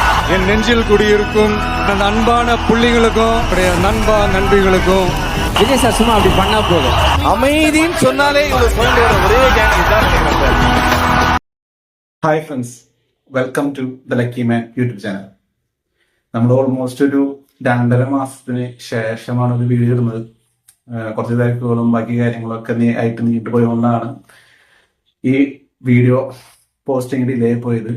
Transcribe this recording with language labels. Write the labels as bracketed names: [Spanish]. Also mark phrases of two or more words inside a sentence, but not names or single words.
[Tamil] என் நெஞ்சில் குடியிருக்கும் அந்த அன்பான புள்ளிகளுக்கும் நண்பா நண்பிகளுக்கும் விஜய் சார் சும்மா அப்படி பண்ணா போதும். அமைதின்னு சொன்னாலே இவ்வளவு சொல்ல ஒரே கேங் தான். [English] Hi friends, welcome to the Lucky Man YouTube channel. [Malayalam] നമ്മൾ ഓൾമോസ്റ്റ് ഒരു 2.5 മാസത്തിന് ശേഷമാണ് ഒരു വീഡിയോ ഇടുന്നത്. കുറച്ച് തിരക്കുകളും ബാക്കി കാര്യങ്ങളൊക്കെ ആയിട്ട് നീണ്ടു പോയതുകൊണ്ടാണ് ഈ [English] video posting delay [Malayalam] പോയത്.